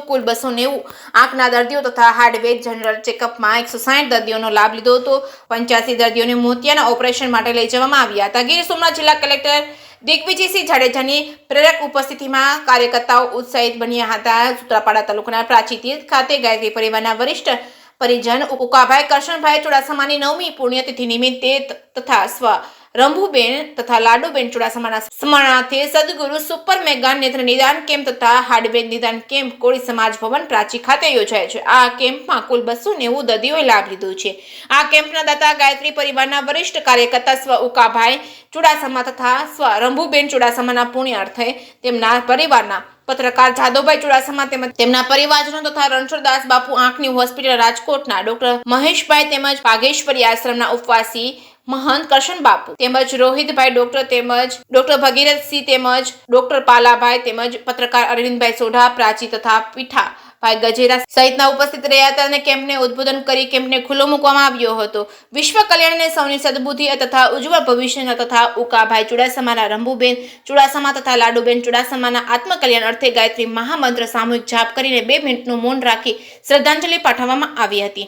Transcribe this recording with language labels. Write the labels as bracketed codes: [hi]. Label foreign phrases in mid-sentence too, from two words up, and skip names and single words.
[gu] કુલ 290 આંખના દર્દીઓ તથા હાર્ડવેર જનરલ ચેકઅપમાં 160 દર્દીઓનો લાભ લીધો હતો। 85 દર્દીઓને મોતિયાના ઓપરેશન માટે લઈ જવામાં આવ્યા હતા। ગીર સોમનાથ જિલ્લા કલેક્ટર દિગ્વિજયસિંહ જાડેજાની પ્રેરક ઉપસ્થિતિમાં કાર્યકર્તાઓ ઉત્સાહિત બન્યા હતા। સૂત્રાપાડા તાલુકાના પ્રાચી તીર્થ ખાતે ગાયત્રી પરિવારના વરિષ્ઠ પરિજન ઉકાભાઈ કરશનભાઈ ચુડાસમાની 9મી પુણ્યતિથિ નિમિત્તે તથા સ્વ રંભુબેન તથા લાડૂબેન ચુડાસમાના સ્મરણાર્થે સદ્ગુરુ સુપર મેગા નેત્ર નિદાન કેમ્પ તથા હાર્ડવેર નિદાન કેમ્પ कोળી સમાજ ભવન પ્રાચી ખાતે યોજાયો છે। આ કેમ્પમાં કુલ 290 દર્દીઓએ લાભ લીધો છે। આ કેમ્પના દાતા ગાયત્રી પરિવારના વરિષ્ઠ કાર્યકર્તા સ્વ ઉકાભાઈ ચુડાસમા તથા સ્વ રંભુબેન ચુડાસમાના પુણ્યાર્થે તેમના પરિવારના પત્રકાર જાદવભાઈ ચુડાસમા તેમજ તેમના પરિવારજનો તથા રણછોડદાસ બાપુ આંખની હોસ્પિટલ રાજકોટના ડોક્ટર મહેશભાઈ તેમજ પાગેશ્વરી આશ્રમના ઉપવાસી મહંત કરશન બાપુ તેમજ રોહિતભાઈ ડૉક્ટર તેમજ ડૉક્ટર ભગીરથસિંહ તેમજ ડૉક્ટર પાલાભાઈ તેમજ પત્રકાર અરવિંદભાઈ સોઢા પ્રાચી તથા પીઠા ભાઈ ગજેરા સહિતના ઉપસ્થિત રહ્યા હતા અને કેમ્પને ઉદ્બોધન કરી કેમ્પને ખુલ્લો મૂકવામાં આવ્યો હતો। વિશ્વ કલ્યાણને સૌની સદબુદ્ધિ તથા ઉજ્જવળ ભવિષ્યના તથા ઉકાભાઈ ચુડાસમાના રંભુબેન ચુડાસમા તથા લાડુબેન ચુડાસમાના આત્મકલ્યાણ અર્થે ગાયત્રી મહામંત્ર સામૂહિક જાપ કરીને 2 મિનિટનું મૌન રાખી શ્રદ્ધાંજલિ પાઠવવામાં આવી હતી।